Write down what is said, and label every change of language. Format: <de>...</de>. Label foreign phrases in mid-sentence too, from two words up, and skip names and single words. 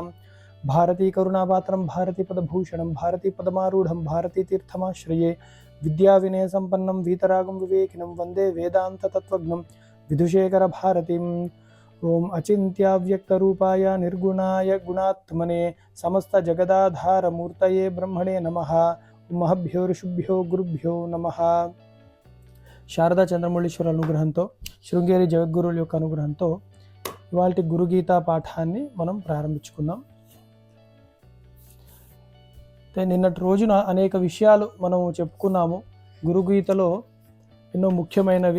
<sa>भारती करुणापात्रं भारतीपदभूषणं भारतीपदमारूढं भारतीतीर्थमाश्रये विद्याविनयसम्पन्नं वीतरागं विवेकिनं वन्दे वेदान्ततत्त्वज्ञं विधुशेखरभारतीम्। ओम अचिन्त्याव्यक्तरूपाय निर्गुणाय गुणात्मने समस्तजगदाधारमूर्तये ब्रह्मणे नमः। महभ्यो ऋषिभ्यो गुरुभ्यो नमः।</sa> <te>శారదా చంద్రమౌళీశ్వర అనుగ్రహంతో శృంగేరి జగద్గురువుల యొక్క అనుగ్రహంతో ఇవాల్టి గురుగీత పాఠాన్ని మనం ప్రారంభించుకుందాం. నిన్నటి రోజున అనేక విషయాలు మనం చెప్పుకున్నాము. గురుగీతలో ఎన్నో ముఖ్యమైనవి.</te>